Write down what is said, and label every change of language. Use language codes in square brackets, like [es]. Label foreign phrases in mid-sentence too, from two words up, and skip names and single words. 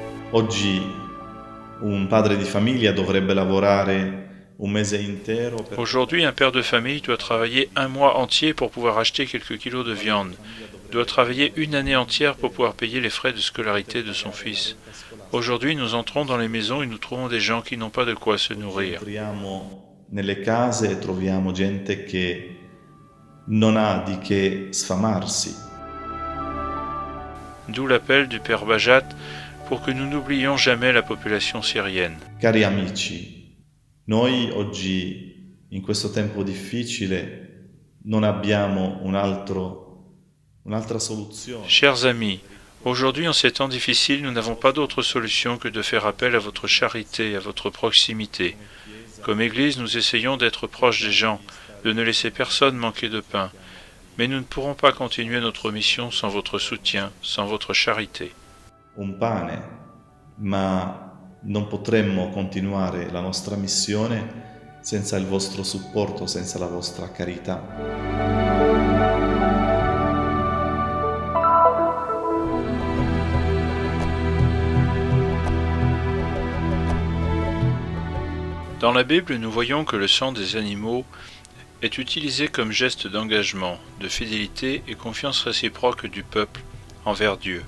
[fr] Aujourd'hui, un père de famille doit travailler un mois entier pour pouvoir acheter quelques kilos de viande, doit travailler une année entière pour pouvoir payer les frais de scolarité de son fils. Aujourd'hui, nous entrons dans les maisons et nous trouvons des gens qui n'ont pas de quoi se nourrir. [it] Nelle case troviamo gente che non ha di che sfamarsi. [fr] D'où l'appel du Père Bajat pour que nous n'oublions jamais la population syrienne. [it] Cari amici, noi oggi in questo tempo difficile non abbiamo un'altra soluzione. [fr] Chers amis, aujourd'hui en ces temps difficiles, nous n'avons pas d'autre solution que de faire appel à votre charité, à votre proximité. Comme Église, nous essayons d'être proches des gens, de ne laisser personne manquer de pain. Mais nous ne pourrons pas continuer notre mission sans votre soutien, sans votre charité. [it] Un pane, ma non potremmo continuare la nostra missione senza il vostro supporto, senza la vostra carità. [fr] Dans la Bible, nous voyons que le sang des animaux est utilisé comme geste d'engagement, de fidélité et confiance réciproque du peuple envers Dieu.